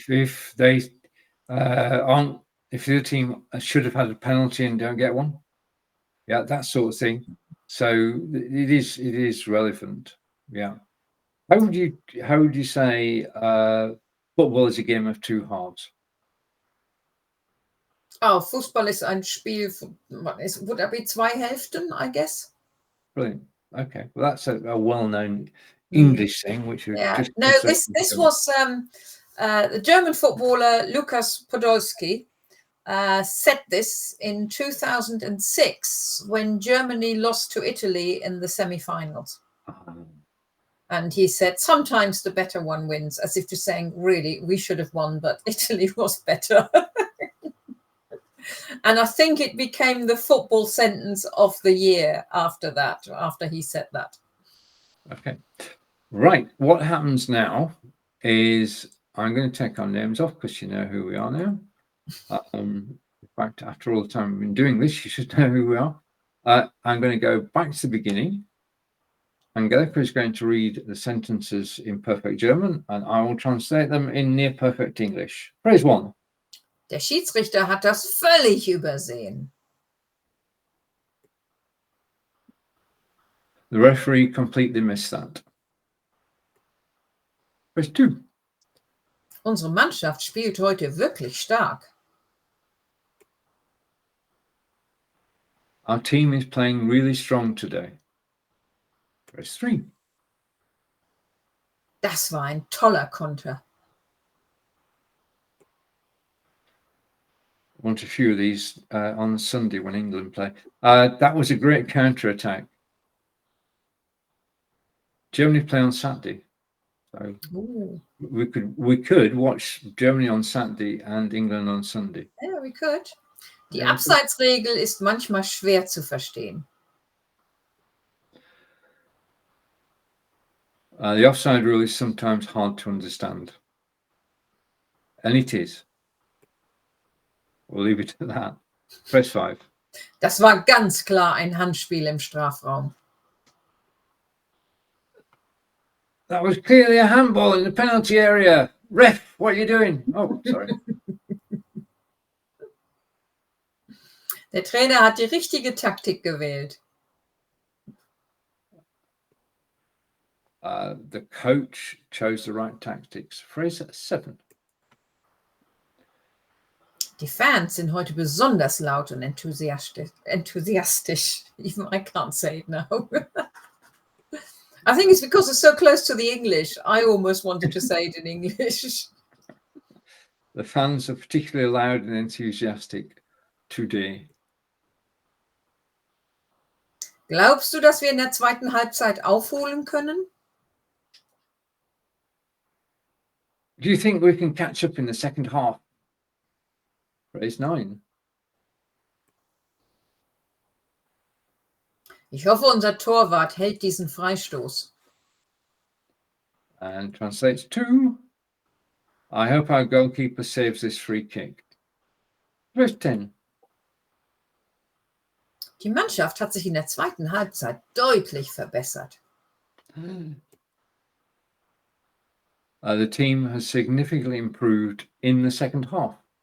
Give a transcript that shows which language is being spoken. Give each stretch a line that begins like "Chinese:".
English: If they aren't, if the other team should have had a penalty and don't get one, yeah, that sort of thing. So it is relevant. Yeah. How would you say football is a game of two halves?
German: Oh, Fußball ist ein Spiel.
English: Would that be
German: zwei Hälften,
English: I guess? Brilliant. Okay, well that's a well-known English thing, which we just no. This was the German footballer Lukas Podolski said this in 2006 when Germany lost to Italy in the semi-finals. And he said, sometimes the better one wins, as if to saying, really, we should have won, but Italy was better. And I think it became the football sentence of the year after that, after he said that. Okay. Right. What happens now is I'm going to take our names off because you know who we are now. In fact, after all the time we've been doing this, you should know who we are. I'm going to go back to the beginning. Angelika is going to read the sentences in perfect German, and I will translate them in near perfect English. Phrase 1.
German: Der Schiedsrichter hat das völlig übersehen.
English: The referee completely missed that. Phrase 2.
German: Unsere Mannschaft spielt heute wirklich stark.
English: Our team is playing really strong today. Phrase 3.
German: Das war ein toller Konter.
English: I want a few of these on Sunday when England play. That was a great counter-attack. Germany play on Saturday. So we could watch Germany on Saturday and England on Sunday. Ja, we could.
German: Die Abseitsregel ist manchmal schwer zu verstehen.
English: The offside rule is sometimes hard to understand. And it is. We'll leave it at that. Phrase 5.
German: Das war ganz klar ein Handspiel im Strafraum.
English: That was clearly a handball in the penalty area. Ref, what are you doing? Oh, sorry.
German: Der Trainer hat die richtige Taktik gewählt.
English: The coach chose the right tactics. Phrase 7.
German: Die Fans sind heute besonders laut und enthusiastisch.
English: Even I can't say it now. I think it's because it's so close to the English. I almost wanted to say it in English. The fans are particularly loud and enthusiastic today.
German: Glaubst du, dass wir in der zweiten Halbzeit aufholen können?
English: Do you think we can catch up in the second half? Phrase 9.
German: Ich hoffe, unser Torwart hält diesen Freistoß.
English: And translates to, I hope our goalkeeper saves this free kick. Verse 10.
German: Die Mannschaft hat sich in der zweiten Halbzeit deutlich verbessert.
English: The team has significantly improved in the second half.